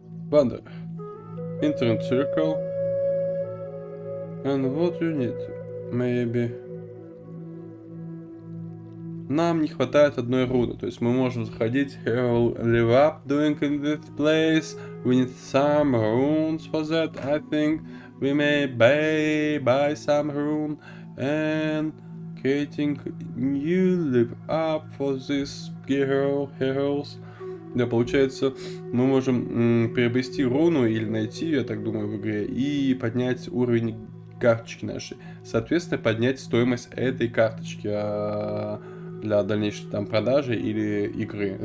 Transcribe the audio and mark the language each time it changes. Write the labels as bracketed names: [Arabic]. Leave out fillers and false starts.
[English] Wanderer. Enter circle. And what you need? Maybe. [Russian] Нам не хватает одной руны, то есть мы можем заходить [English] Hero live up doing in this place. We need some runes for that. I think we may buy some rune and creating new live up for this heroes. [Russian] Да, получается, мы можем приобрести руну или найти ее, я так думаю, в игре, и поднять уровень карточки нашей. Соответственно, поднять стоимость этой карточки для дальнейшей там продажи или игры.